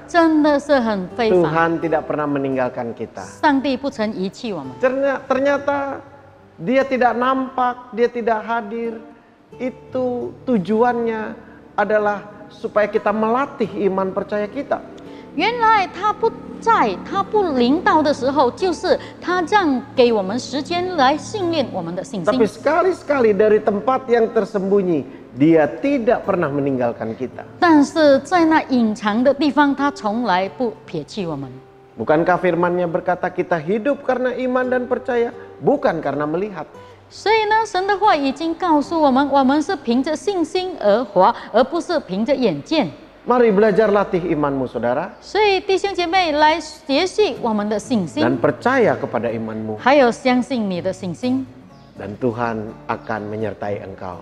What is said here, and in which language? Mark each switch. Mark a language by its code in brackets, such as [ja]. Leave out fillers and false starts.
[zh] 真的是很非凡， [id] Tuhan tidak pernah meninggalkan kita. [zh] 上帝不曾遗弃我们。 [id] Ternyata Dia tidak nampak, Dia tidak hadir. Itu tujuannya adalah supaya kita melatih iman percaya kita. [zh] 原来他不在，他不临到的时候，就是他让给我们时间来训练我们的信心。 [id] Tapi sekali-sekali dari tempat yang tersembunyi, Dia tidak pernah meninggalkan kita. [zh] 但是在那隐藏的地方，他从来不撇弃我们。 [id] Bukankah firman-Nya berkata kita hidup karena iman dan percaya, bukan karena melihat. [zh] 所以呢，神的话已经告诉我们，我们是凭着信心而活，而不是凭着眼见。 [id] Mari belajar latih imanmu, saudara, [zh] 所以弟兄姐妹来学习我们的信 [id] dan [zh] 心， [id] percaya kepada imanmu. [zh] 还有相信你的信心， [id] Dan Tuhan akan menyertai engkau.